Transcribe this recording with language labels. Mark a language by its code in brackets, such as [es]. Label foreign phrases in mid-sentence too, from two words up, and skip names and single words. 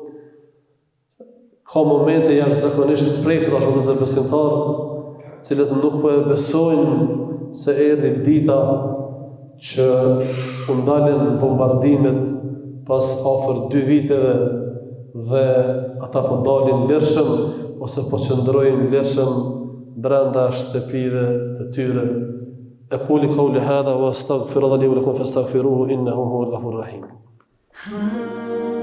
[sq] ka momente jashtëzakonisht prekse bashkë të besimtarë, cilët nuk po e besojnë se erdhi dita që u ndalën bombardimet pas afër 2 viteve dhe ata po dalin lirshëm ose po qëndrojnë lirshëm brenda shtëpive të tyre. [ar] أقول قولي هذا وأستغفر الله لي ولكم فاستغفروه إنه هو الغفور الرحيم.